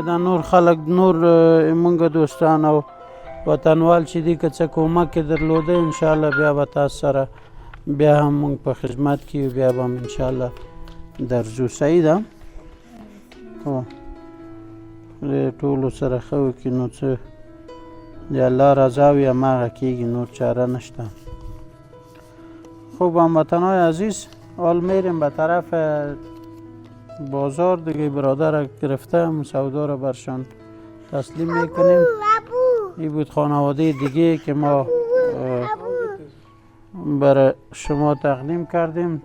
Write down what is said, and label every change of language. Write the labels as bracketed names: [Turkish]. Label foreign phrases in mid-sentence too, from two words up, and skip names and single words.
[Pashto] دا نور خلک نور موږ دوستان او وطنوال چې دي که څه کومک یې درلوده انشاءالله بیا به تاسو سره بیا هم مونږ په خدمت کې یو، بیا به هم انشاءالله درځو. صحیح ده؟ هو د ټولو سره ښه وکړي نو څه د الله رضا وي هماغه کېږي، نور چاره نشته. [Persian] خوب هموطنای عزیز، حال میریم به طرف بازار دیگه. برادر گرفته سودا رو برشان تسلیم میکنیم. این بود خانواده دیگه که ما برای شما تقدیم کردیم.